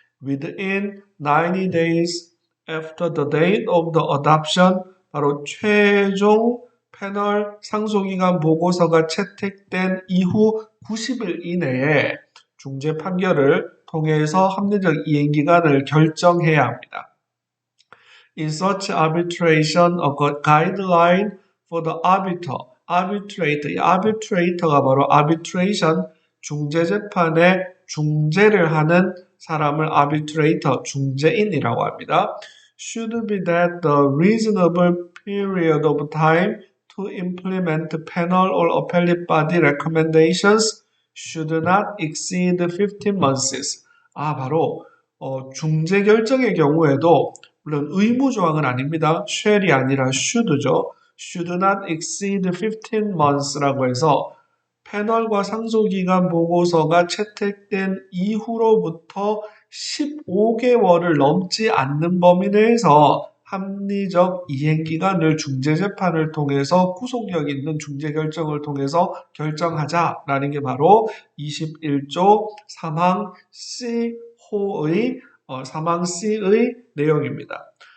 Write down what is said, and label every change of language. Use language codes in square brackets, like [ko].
[en] Within 90 days after the date of the adoption [ko] 바로 최종 패널 상소기간 보고서가 채택된 이후 90일 이내에 중재 판결을 통해서 합리적 이행기간을 결정해야 합니다. [en] In such arbitration, a guideline for the arbiter, arbitrator, [ko] 이 arbitrator가 바로 arbitration, 중재재판에 중재를 하는 사람을 arbitrator, 중재인이라고 합니다. [en] Should be that the reasonable period of time to implement panel or appellate body recommendations should not exceed 15 months. [ko] 바로 중재 결정의 경우에도 물론 의무조항은 아닙니다. shall이 아니라 should죠. [en] should not exceed 15 months [ko] 라고 해서 패널과 상소기간 보고서가 채택된 이후로부터 15개월을 넘지 않는 범위 내에서 합리적 이행기간을 중재재판을 통해서 구속력 있는 중재결정을 통해서 결정하자라는 게 바로 21조 3항 C호의 사망 C의 내용입니다.